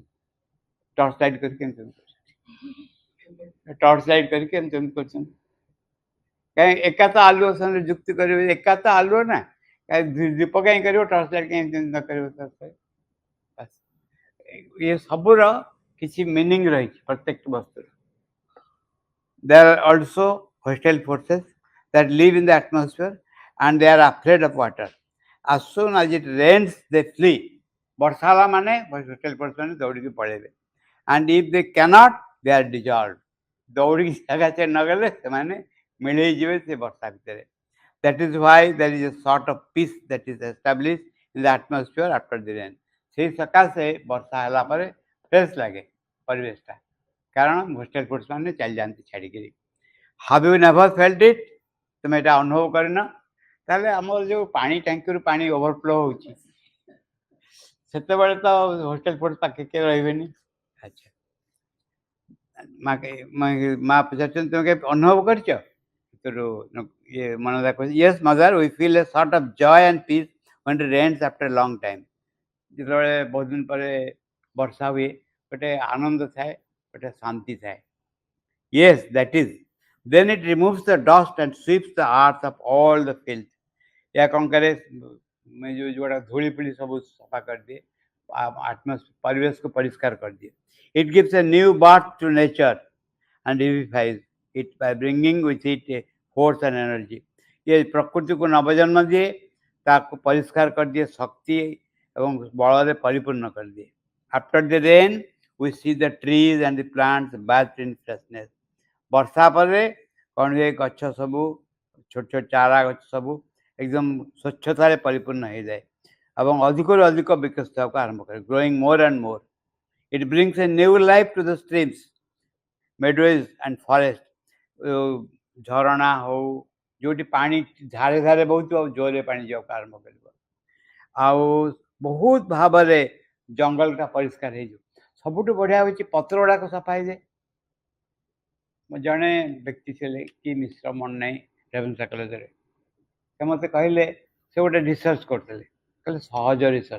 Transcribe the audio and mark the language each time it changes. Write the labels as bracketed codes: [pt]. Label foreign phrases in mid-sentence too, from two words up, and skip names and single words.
[en] torch light [or] କରିକି ଏମିତି [en] torch light [or] କରିକି ଏମିତି କରୁଛନ୍ତି। କାହିଁ ଏକା ତ ଆଲୁଅ ସାଙ୍ଗରେ ଯୁକ୍ତି କରିବେ, ଏକା ତ ଆଲୁଅ ନା, ଦୀପ କାହିଁ କରିବ, [en] torch light [or] କାହିଁ ନ କରିବ? ଇଏ ସବୁର କିଛି ମିନିଂ ରହିଛି ପ୍ରତ୍ୟେକ ବସ୍ତୁର। [en] There are also hostile forces that live in the atmosphere and they are afraid of water. As soon as it rains, they flee. [or] ବର୍ଷା ହେଲା ମାନେ [en] hostile forces [or] ମାନେ ଦୌଡ଼ିକି ପଳେଇବେ। [en] And if they cannot, they are dissolved. [or] ଦୌଡ଼ିକି ଜାଗା ଛାଡ଼ି ନଗଲେ ସେମାନେ ମିଳେଇ ଯିବେ ସେ ବର୍ଷା ଭିତରେ। [en] That is why there is a sort of peace that is established in the atmosphere after the rain. [or] ସେଇ ସକାଶେ ବର୍ଷା ହେଲା ପରେ ଫ୍ରେଶ୍ ଲାଗେ ପରିବେଶଟା, କାରଣ [en] hostile forces [or] ମାନେ ଚାଲିଯାଆନ୍ତି ଛାଡ଼ିକିରି। [en] Have you never felt it? [or] ତୁମେ ଏଇଟା ଅନୁଭବ କରିନ? ତାହେଲେ ଆମର ଯେଉଁ ପାଣି ଟାଙ୍କିରୁ ପାଣି ଓଭରଫ୍ଲୋ ହେଉଛି, ସେତେବେଳେ ତ [en] hostile forces [or] ପାଖେ କିଏ ରହିବେନି। ଆଚ୍ଛା, ମା ପଚାରୁଛନ୍ତି ତୁମେ କେବେ ଅନୁଭବ କରିଛ? ଇଏ ମନଦା କହୁଛି, [en] yes mother, we feel a sort of joy and peace when it rains after a long time. [or] ଯେତେବେଳେ ବହୁତ ଦିନ ପରେ ବର୍ଷା ହୁଏ, ଗୋଟେ ଆନନ୍ଦ ଥାଏ, ଗୋଟେ ଶାନ୍ତି ଥାଏ। [en] Yes, that is. Then it removes the dust and sweeps the earth of all the filth. [or] ଏହା କ'ଣ କରେ? ଯେଉଁଟା ଧୂଳି ପିଳି ସବୁ ସଫା କରିଦିଏ, ପରିବେଶକୁ ପରିଷ୍କାର କରିଦିଏ। [en] It gives a new birth to nature and vivifies it by bringing with it a force and energy. [or] ये ପ୍ରକୃତିକୁ ନବଜନ୍ମ ଦିଏ, ତାକୁ ପରିଷ୍କାର କରିଦିଏ, ଶକ୍ତି ଏବଂ ବଳରେ ପରିପୂର୍ଣ୍ଣ କରିଦିଏ। [en] After the rain, we see the trees and the plants bathed in freshness. [or] ବର୍ଷା ପରେ କ'ଣ ହୁଏ? ଗଛ ସବୁ, ଛୋଟ ଛୋଟ ଚାରା ଗଛ ସବୁ ଏକଦମ ସ୍ୱଚ୍ଛତାରେ ପରିପୂର୍ଣ୍ଣ ହେଇଯାଏ ଏବଂ ଅଧିକରୁ ଅଧିକ ବିକଶିତ ହେବାକୁ ଆରମ୍ଭ କରେ, [en] growing more and more. It brings a new life to the streams, meadows and forest. [or] ଝରଣା ହଉ, ଯେଉଁଠି ପାଣି ଧାରେ ଧାରେ ବହୁଥିବ, ଜୋରରେ ପାଣି ଯିବାକୁ ଆରମ୍ଭ କରିବ, ଆଉ ବହୁତ ଭାବରେ ଜଙ୍ଗଲଟା ପରିଷ୍କାର ହେଇଯିବ। ସବୁଠୁ ବଢ଼ିଆ ହେଉଛି ପତ୍ର ଗୁଡ଼ାକ ସଫା ହେଇଯାଏ। ଜଣେ ବ୍ୟକ୍ତି ଥିଲେ, କି ମିଶ୍ର ମନେ ନାହିଁ, ରେଭେନ୍ସା କଲେଜରେ, ସେ ମୋତେ କହିଲେ, ସେ ଗୋଟେ ରିସର୍ଚ୍ଚ କରୁଥିଲେ, କହିଲେ ସହଜ ରିସର୍ଚ୍ଚ।